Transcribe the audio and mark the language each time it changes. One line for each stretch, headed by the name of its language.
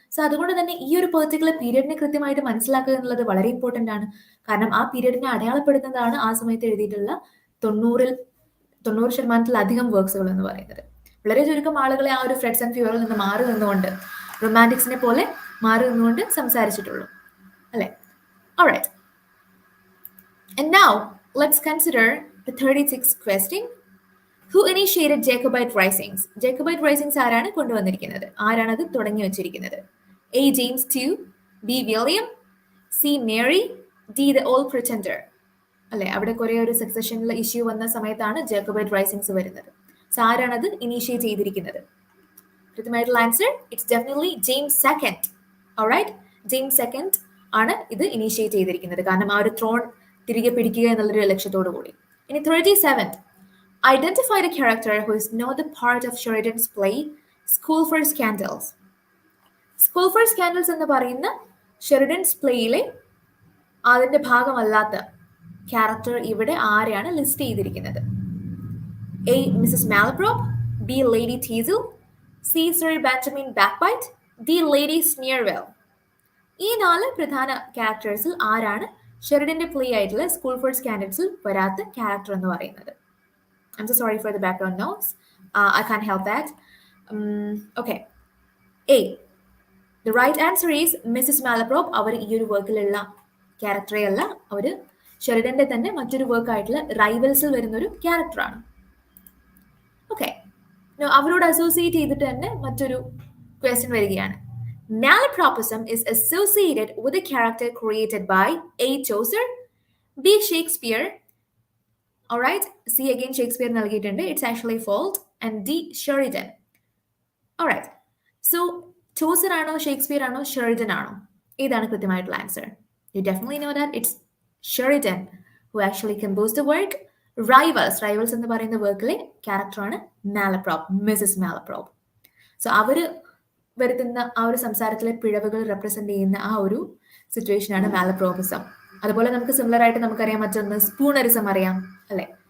Malayalam: So അതുകൊണ്ട് തന്നെ ഈ ഒരു പെർട്ടിക്കുലർ പീരീഡിനെ കൃത്യമായിട്ട് മനസ്സിലാക്കുക എന്നുള്ളത് വളരെ ഇമ്പോർട്ടൻ്റ് ആണ്. കാരണം ആ പീരീഡിനെ അടയാളപ്പെടുത്തുന്നതാണ് ആ സമയത്ത് എഴുതിയിട്ടുള്ള 90% വർക്ക്സുകൾ എന്ന് പറയുന്നത്. വളരെ ചുരുക്കം ആളുകളെ ആ ഒരു ഫ്രെഡ്സ് ആൻഡ് ഫ്യൂറിൽ നിന്ന് മാറി നിന്നുകൊണ്ട്, റൊമാൻറ്റിക്സിനെ പോലെ മാറി നിന്നുകൊണ്ട് സംസാരിച്ചിട്ടുള്ളൂ അല്ലേ?
English: Alright. And now let's consider the 36th question. Who initiated Jacobite risings?
Malayalam: Jacobite risings ആരാണ് കൊണ്ടുവന്നിരിക്കുന്നത്? ആരാണ് അത് തുടങ്ങി വെച്ചിരിക്കുന്നത്? A. James II, B.
English: William, C. Mary, D. The Old Pretender.
Malayalam: അല്ലെ, അവിടെ കുറെ ഒരു സക്സഷനിൽ ഇഷ്യൂ വന്ന സമയത്താണ് ജേക്കബൈറ്റ് റൈസിങ്സ് വരുന്നത്. സോ ആരാണ് അത് ഇനീഷ്യേറ്റ് ചെയ്തിരിക്കുന്നത്? കൃത്യമായിട്ടുള്ള answer,
English: It's definitely James second.
Malayalam: Alright, James second ആണ് ഇത് ഇനീഷ്യേറ്റ് ചെയ്തിരിക്കുന്നത്. കാരണം ആ ഒരു ത്രോൺ തിരികെ പിടിക്കുക എന്നുള്ളൊരു ലക്ഷ്യത്തോടു കൂടി. ഇനി 37th.
English: Identify the character who is not the part of Sheridan's play School for Scandals.
Malayalam: School for Scandals എന്ന് പറയുന്ന ഷെറിഡൻസ് പ്ലേയിലെ അതിന്റെ ഭാഗമല്ലാത്ത ക്യാരക്ടർ ഇവിടെ ആരെയാണ് ലിസ്റ്റ് ചെയ്തിരിക്കുന്നത്?
English: A. Mrs. Malaprop, B. Lady Teasel, C. Sir Benjamin Backbite, D. Lady Sneerwell.
Malayalam: ഈ 4 പ്രധാന ക്യാരക്ടേഴ്സിൽ ആരാണ് ഷെറിഡന്റെ play ആയിട്ടുള്ള സ്കൂൾ ഫോർ സ്കാൻഡൽസിൽ വരാത്ത ക്യാരക്ടർ എന്ന് പറയുന്നത്?
English: I'm so sorry for the background noise. I can't help that. Okay. A. The right answer is Mrs. Malaprop.
Malayalam: അവർ ഈ ഒരു വർക്കിലുള്ള ക്യാരക്ടറേ അല്ല, അവർ ഷെറിഡന്റെ തന്നെ മറ്റൊരു വർക്കായിട്ടുള്ള റൈവൽസിൽ വരുന്നൊരു ക്യാരക്ടറാണ്. ഓക്കെ, അവരോട് അസോസിയേറ്റ് ചെയ്തിട്ട് തന്നെ മറ്റൊരു ക്വസ്റ്റ്യൻ വരികയാണ്.
English: Malapropism is associated with a character created by A. Chaucer, B. Shakespeare, alright, C again Shakespeare നൽകിയിട്ടുണ്ട്, it's actually fault, and D. Sheridan.
Malayalam: Alright, so Chaucer ആണോ ഷേക്സ്പിയർ ആണോ ഷെറിഡൻ ആണോ, ഏതാണ് കൃത്യമായിട്ടുള്ള answer?
English: You definitely know that it's Sheridan who actually composed the work.
Malayalam: Rivals എന്ന് പറയുന്ന വർക്കിലെ ക്യാരക്ടറാണ് മാലപ്രോപ്പ്, Mises മാലപ്രോപ്പ്. So അവര് വരുത്തുന്ന ആ ഒരു സംസാരത്തിലെ പിഴവുകൾ റെപ്രസെന്റ് ചെയ്യുന്ന ആ ഒരു സിറ്റുവേഷനാണ് മാലപ്രോപ്പിസം. അതുപോലെ നമുക്ക് സിമിലർ ആയിട്ട് നമുക്കറിയാം മറ്റൊന്ന് സ്പൂണറിസം അറിയാം അല്ലെ.